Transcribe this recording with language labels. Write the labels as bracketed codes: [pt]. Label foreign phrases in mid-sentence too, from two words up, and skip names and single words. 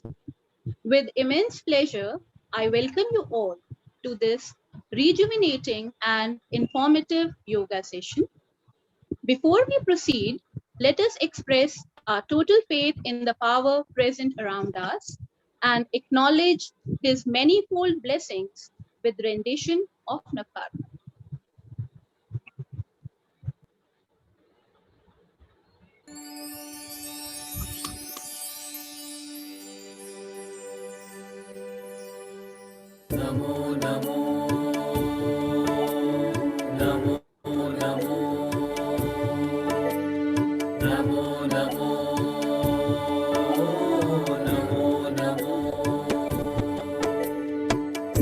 [en] With immense pleasure, I welcome you all to this rejuvenating and informative yoga session. Before we proceed, let us express our total faith in the power present around us and acknowledge his manifold blessings with rendition of Nakarma. [sa] Namo Namo Namo Namo Namo Namo Namo